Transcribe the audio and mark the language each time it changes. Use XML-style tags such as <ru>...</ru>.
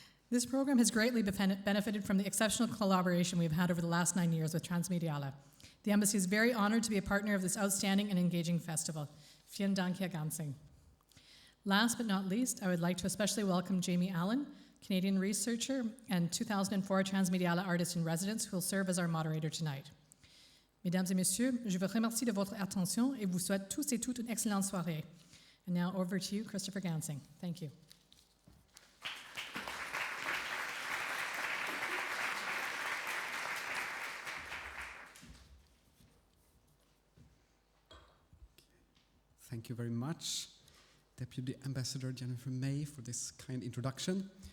<en>This program has greatly benefited from the exceptional collaboration we've had over the last 9 years with Transmediale. The Embassy is very honored to be a partner of this outstanding and engaging festival.</en> <de>Vielen Dank, Herr Gansing.</de> <en>Last but not least, I would like to especially welcome Jamie Allen, Canadian researcher and 2004 Transmediale artist in residence, who will serve as our moderator tonight.</en> <fr>Mesdames et messieurs, je vous remercie de votre attention et vous souhaite tous et toutes une excellente soirée.</fr> <en>And now over to you, Christopher Gansing. Thank you. Thank you very much, Deputy Ambassador Jennifer May, for this kind introduction.</en>